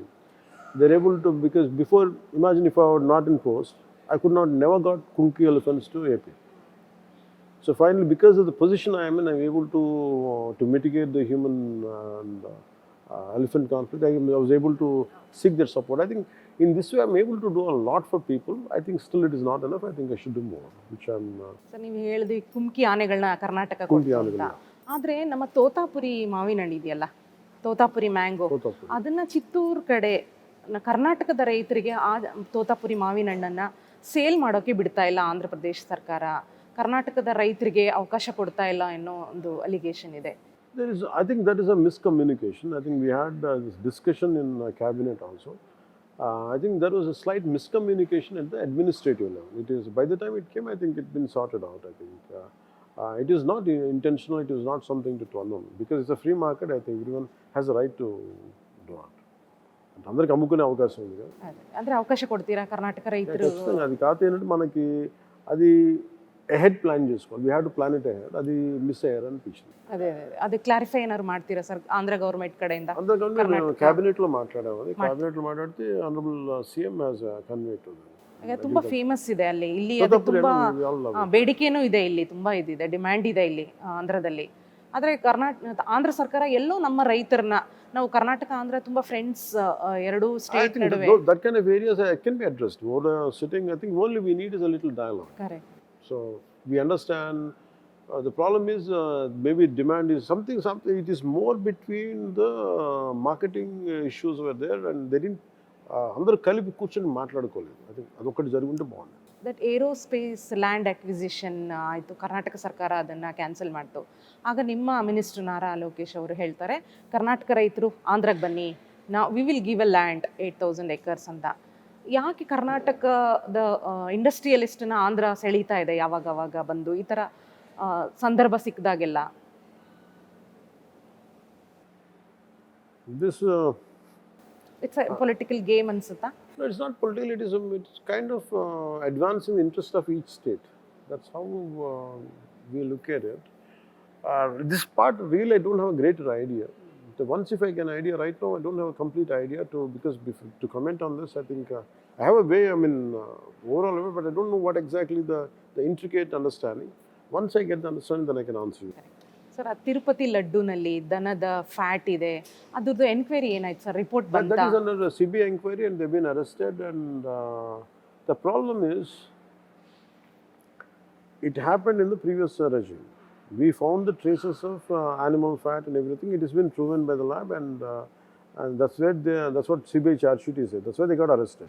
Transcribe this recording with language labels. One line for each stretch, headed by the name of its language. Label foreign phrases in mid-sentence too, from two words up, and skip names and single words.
English: They're able to, because before, imagine if I were not in post, I could never got Kunki elephants to AP. So finally, because of the position I am in, I'm able to mitigate the human and elephant conflict. I was able to seek their support. I think in this way, I'm able to do a lot for people. I think still it is not enough. I think I should do more, which I'm...
Kannada: ಸರ್, ನೀವು ಹೇಳಿದ್ವಿ ಕುಮ್ಕಿ ಆನೆಗಳನ್ನ ಕರ್ನಾಟಕ ಕೊಡ್ತಾ. ಆದರೆ ನಮ್ಮ ತೋತಾಪುರಿ ಮಾವಿನ ಹಣ್ಣು ಇದೆಯಲ್ಲ, ತೋತಾಪುರಿ ಮ್ಯಾಂಗೋ, ಅದನ್ನ ಚಿತ್ತೂರು ಕಡೆ ಕರ್ನಾಟಕದ ರೈತರಿಗೆ ಆ ತೋತಾಪುರಿ ಮಾವಿನ ಹಣ್ಣನ್ನು ಸೇಲ್ ಮಾಡೋಕ್ಕೆ ಬಿಡ್ತಾ ಇಲ್ಲ ಆಂಧ್ರ ಪ್ರದೇಶ ಸರ್ಕಾರ. ಕರ್ನಾಟಕದ ರೈತರಿಗೆ ಅವಕಾಶ ಕೊಡ್ತಾ ಇಲ್ಲ ಅನ್ನೋ ಒಂದು ಅಲಿಗೇಷನ್ ಇದೆ.
English: I think that is a miscommunication. I think we had this discussion in cabinet also. I think there was a slight miscommunication at the administrative level. It is, by the time it came, I think it's been sorted out. I think it is not intentional. It is not something to turn on, because it's a free market. I think everyone has a right to do it.
Telugu: అందరికి అమ్ముకునే అవకాశం ఉంది కదా,
Kannada: ಅಂದ್ರೆ అవಕಾಶ ಕೊಡ್ತೀರಾ ಕರ್ನಾಟಕ ರೈತರು?
Telugu: ఖచ్చితంగా. అది కాదు ఏంటంటే మనకి అది
English: ahead plan
Telugu: చేసుకోవాలి.
English: We have to plan it ahead.
Telugu: అది మిస్ అయ్యారు అనిపించింది.
Kannada: ಅದೇ ಕ್ಲಾರಿಫೈ ಏನಾರು ಮಾಡ್ತೀರಾ ಸರ್ ಆಂಧ್ರ ಗವರ್ನಮೆಂಟ್ ಕಡೆಯಿಂದ?
Telugu: అందుకని క్యాబినెట్లో మాట్లాడాము. క్యాబినెట్లో మాట్లాడితే
English: honourable CM has convey to
Kannada: ತುಂಬಾ ಫೇಮಸ್ ಇದೆ ಅಲ್ಲಿ. ಇಲ್ಲಿ ಅದು ತುಂಬಾ ಬೇಡಿಕೆನೂ ಇದೆ, ಇಲ್ಲಿ ತುಂಬಾ ಇದಿದೆ, ಡಿಮ್ಯಾಂಡ್ ಇದೆ ಇಲ್ಲಿ ಆಂಧ್ರದಲ್ಲಿ. ಆದರೆ ಆಂಧ್ರ ಸರ್ಕಾರ ಎಲ್ಲೋ ನಮ್ಮ ರೈತರನ್ನ, ನಾವು ಕರ್ನಾಟಕ ಆಂಧ್ರ ತುಂಬಾ ಫ್ರೆಂಡ್ಸ್ ಎರಡು ಸ್ಟೇಟ್ ನಡುವೆ.
English: That kind of areas can be addressed. Over the sitting, I think only we need is a little dialogue. Correct. So we understand. The problem is maybe demand is something. It is more between the marketing issues were there, and they didn't.
Telugu: అందరూ కలిపి కూర్చొని మాట్లాడుకోలేదు.
English: I think
Telugu: అదొకటి జరుగుంటే బాగుంది.
English: that aerospace land acquisition
Kannada: ಆಯಿತು, ಕರ್ನಾಟಕ ಸರ್ಕಾರ ಅದನ್ನು ಕ್ಯಾನ್ಸಲ್ ಮಾಡ್ತು. ಆಗ ನಿಮ್ಮ ಮಿನಿಸ್ಟರ್ ನಾರಾ ಲೋಕೇಶ್ ಅವರು ಹೇಳ್ತಾರೆ, ಕರ್ನಾಟಕ ರೈತರು ಆಂಧ್ರಕ್ಕೆ ಬನ್ನಿ,
English: we will give a land 8,000 acres
Kannada: ಅಂತ. ಯಾಕೆ ಕರ್ನಾಟಕದ ಇಂಡಸ್ಟ್ರಿಯಲಿಸ್ಟನ್ನ ಆಂಧ್ರ ಸೆಳೀತಾ ಇದೆ ಯಾವಾಗವಾಗ ಬಂದು ಈ ಥರ ಸಂದರ್ಭ ಸಿಕ್ಕಿದಾಗೆಲ್ಲ?
English: This it's a political game ಅನ್ಸುತ್ತಾ? No, it's not politicalism. It's kind of advancing the interest of each state. That's how we look at it. This part, really, I don't have a greater idea. Once if I get an idea, right now, I don't have a complete idea because to comment on this, I think I have a way, overall, but I don't know what exactly the intricate understanding. Once I get the understanding, then I can answer you.
Kannada: ಸರ್, ತಿರುಪತಿ ಲಡ್ಡುನಲ್ಲಿ ದನದ ಫ್ಯಾಟ್ ಇದೆ, ಅದ್ರದ್ದು ಎನ್ಕ್ವೈರಿ ಏನಾಯ್ತು ಸರ್? ರಿಪೋರ್ಟ್ ಬಂತಾ?
English: That is under the CBI inquiry and they've been arrested. And the problem is, it happened in the previous regime. We found the traces of animal fat and everything. It has been proven by the lab, and that's what CBI charge sheet is. That's why they got arrested.